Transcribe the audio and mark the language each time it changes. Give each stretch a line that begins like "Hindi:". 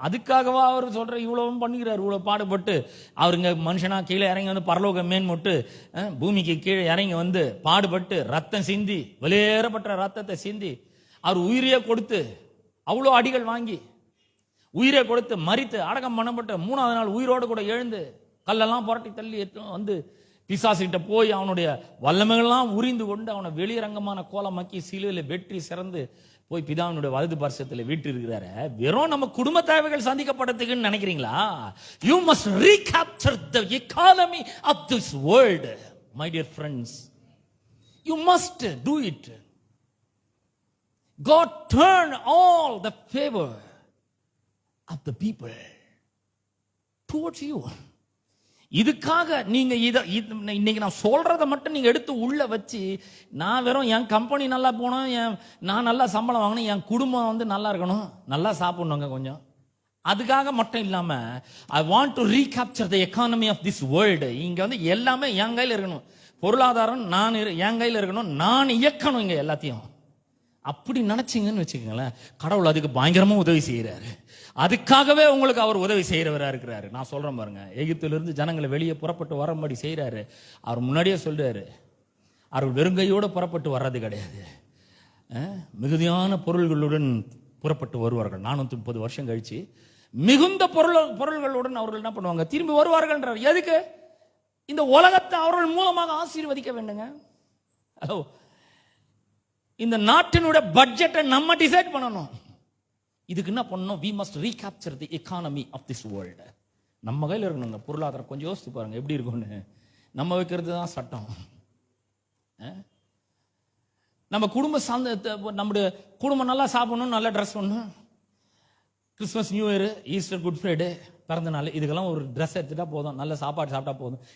Tamil: அதுக்காகவா அவர் சொல்ற இவ்வளவும் பண்ணிக்கிறார், இவ்வளவு பாடுபட்டு அவருங்க மனுஷனா கீழே இறங்கி வந்து பரலோக மேன்முட்டு பூமிக்கு கீழே இறங்கி வந்து பாடுபட்டு ரத்தம் சிந்தி, வெளியேறப்பட்ட ரத்தத்தை சிந்தி அவர் உயிரையே கொடுத்து, அவ்வளோ அடிகள் வாங்கி உயிரை கொடுத்து மரித்து அடக்கம் பண்ணப்பட்டு 3ஆவது நாள் உயிரோடு கூட எழுந்து கல்லெல்லாம் புரட்டி தள்ளி வந்து பிசாசுகிட்ட போய் அவனுடைய வல்லமைகள்லாம் உரிந்து கொண்டு அவனை வெளியரங்கமான கோலமாக்கி சிலுவையில் வெற்றி சிறந்து போய் பிதாவினுடைய வலது பார்சத்தில் வீட்டு இருக்கிறாரு. வெறும் நம்ம குடும்ப தேவைகள் சந்திக்கப்படுறதுக்குன்னு நினைக்கிறீங்களா?
English: You must recapture the economy of this world my dear friends. You must do it. God turn all the favor of the people towards you.
Tamil: இதுக்காக நீங்க இன்னைக்கு நான் சொல்றதை மட்டும் நீங்க எடுத்து உள்ள வச்சு, நான் வெறும் என் கம்பெனி நல்லா போகணும், நான் நல்லா சம்பளம் வாங்கணும், என் குடும்பம் வந்து நல்லா இருக்கணும், நல்லா சாப்பிடணுங்க கொஞ்சம், அதுக்காக மட்டும் இல்லாம
English: I want to recapture the economy of this world.
Tamil: இங்க வந்து எல்லாமே என் கையில் இருக்கணும், பொருளாதாரம் நான் என் கையில் இருக்கணும், நான் இயக்கணும் இங்க எல்லாத்தையும். அப்படி நினைச்சீங்கன்னு வச்சுக்கோங்களேன், கடவுள் அதுக்கு பயங்கரமா உதவி செய்யறாரு. அதுக்காகவே உங்களுக்கு அவர் உதவி செய்யறவரா இருக்கிறாரு. நான் சொல்றேன் பாருங்க, எகிப்திலிருந்து ஜனங்களை வெளியே புறப்பட்டு வரும்படி செய்யறாரு. அவர் முன்னாடியே சொல்றாரு, அவர் வெறுங்கையோடு புறப்பட்டு வர்றது கிடையாது, மிகுதியான பொருள்களுடன் புறப்பட்டு வருவார்கள். 430 வருஷம் கழிச்சு மிகுந்த பொருள்களுடன் அவர்கள் என்ன பண்ணுவாங்க, திரும்பி வருவார்கள். எதுக்கு? இந்த உலகத்தை அவர்கள் மூலமாக ஆசீர்வதிக்க வேண்டுங்க. ஹலோ, இந்த நாட்டினுடைய பட்ஜெட்டை நம்ம டிசைட் பண்ணணும். இதுக்கு என்ன பண்ணணும்?
English: we must recapture the economy of this world.
Tamil: நம்ம கையில் இருக்கணுங்க பொருளாதாரம். கொஞ்சம் யோசித்து பாருங்க எப்படி இருக்கும்னு. நம்ம வைக்கிறது தான் சட்டம். நம்ம நம்முடைய குடும்பம் நல்லா சாப்பிடணும், நல்லா ட்ரெஸ் பண்ணணும், Christmas, new year, Easter, good Friday, பிறந்த நாள், இதுக்கெல்லாம் ஒரு ட்ரெஸ் எடுத்துட்டா போதும், நல்ல சாப்பாடு சாப்பிட்டா போதும்.